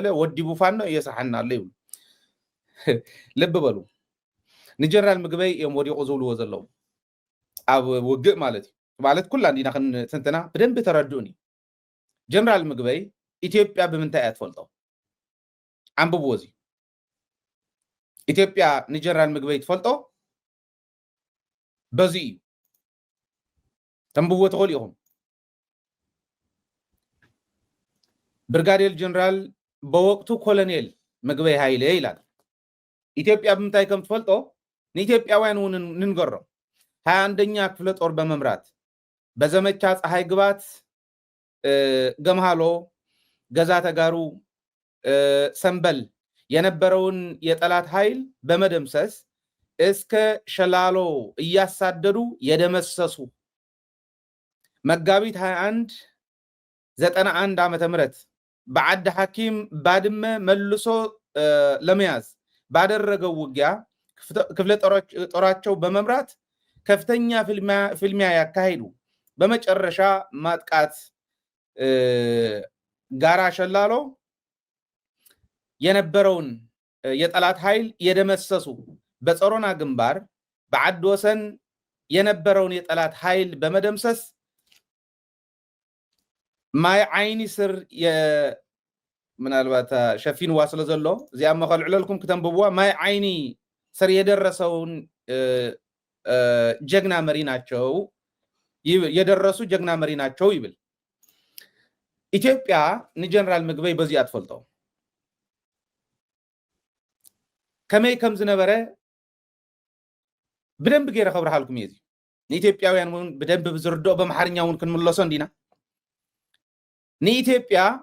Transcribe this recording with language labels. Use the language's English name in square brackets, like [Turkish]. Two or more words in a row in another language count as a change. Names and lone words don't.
[Tigrinya] ወዲቡ ፋኖ እየስርሐና ኣሎ ይብሉ ልቢ በሉ ንጀነራል ምግበይ እዮም ወዲቑ ዝብልዎ ዘለዉ ኣብ ውግእ ማለት እዩ ማለት ኩላ እንዲና ክንትንትና ብደንቢ ተረድኡኒ ጀነራል ምግበይ ኢትዮጵያ ብምንታይ እያ ትፈልጦ አንብብዎ እዚ ኢትዮጵያ ንጀነራል ምግበይ ትፈልጦ በዚ እዩ ተንብብዎ ትኽእሉ ኢኹም [Amharic] ብርጋዴር ጀነራል በወቅቱ ኮሎኔል ምግበይ ሃይለ ይላል [Tigrinya] ኢትዮጵያ ብምንታይ ከም ትፈልጦ ንኢትዮጵያውያን እውን ንንገሮም [Amharic] 21ኛ ክፍለ ጦር በመምራት በዘመቻ ፀሐይ ግባት ገምሃሎ ገዛ ተጋሩ ሰንበል የነበረውን የጠላት ኃይል በመደምሰስ እስከ ሸላሎ እያሳደዱ የደመሰሱ መጋቢት 21 ዓመተ ምህረት በዓዲ ሐኪም ባድመ መልሶ ለመያዝ ባደረገው ውጊያ ክፍለ ጦራቸው በመምራት ከፍተኛ ፍልሚያ ያካሄዱ በመጨረሻ ማጥቃት ጋራ ሸላሎ የነበረውን የጠላት ኃይል የደመሰሱ በጾሮና ግንባር በዓዲ ወሰን የነበረውን የጠላት ኃይል በመደምሰስ [Tigrinya] ማይ ዓይኒ ስር ምናልባት ሸፊን ዋስለ ዘሎ እዚኣ መኸልዕለልኩም ከተንብብዋ ማይ ዓይኒ [Amharic] ስር የደረሰውን ጀግና መሪ ናቸው የደረሱ ጀግና መሪ ናቸው [Tigrinya] ይብል ኢትዮጵያ ንጀነራል ምግበይ በዚኣ ትፈልጦ ከመይ ከም ዝነበረ ብደንብ ገይረ ከብርሃልኩም እየ እዚ ንኢትዮጵያውያን እውን ብደንብ ብዝርድኦ በመሓርኛ እውን ክንምለሶ እንዲና ንኢትዮጵያ